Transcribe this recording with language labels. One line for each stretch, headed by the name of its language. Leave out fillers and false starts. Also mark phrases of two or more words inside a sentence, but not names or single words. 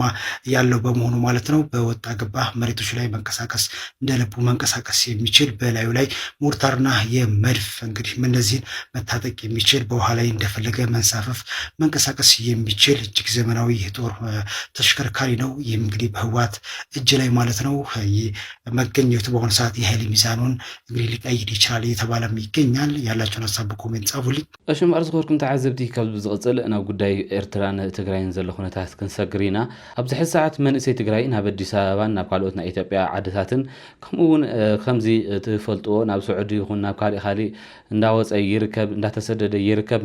Amharic: ያለው በመሆኑ ማለት ነው በወጣ ገባ መሬቶች ላይ መንቀሳቀስ እንደልቡ መንቀሳቀስ የሚችል በላዩ ላይ ሞርታርና የመድፍ እንግዲህ እነዚህን መታጠቅ የሚችል በውሃ ላይ እንደፈለገ መንሳፈፍ መንቀሳቀስ የሚችል እጅግ ዘመናዊ የጦር ተሽከርካሪ ነው። ይህም እንግዲህ በህወሓት እጅ ላይ ማለት ነው መገኘቱ በአሁኑ ሰዓት የኃይል ሚዛኑን እንግዲህ ሊቀይድ ይችላል እየተባለም ይገኛል። ያላቸውን ሀሳብ በኮሜንት ጻፉልኝ።
Tigrinya: እሽም አርዝኮርኩም ተዓዘብቲ ካብ ዝቕጽል ናብ ጉዳይ ኤርትራን ትግራይን ዘሎ ኩነታት ክንሰግር ኢና ኣብዚ ሕዚ ሰዓት መንእሰይ ትግራይ ናብ አዲስ አበባን ናብ ካልኦት ናይ ኢትዮጵያ ዓድታትን ከምኡውን ከምዚ ትፈልጥዎ ናብ ስዑዲ ይኹን ናብ ካሊእ እንዳወፀ ይርከብ እንዳተሰደደ ይርከብ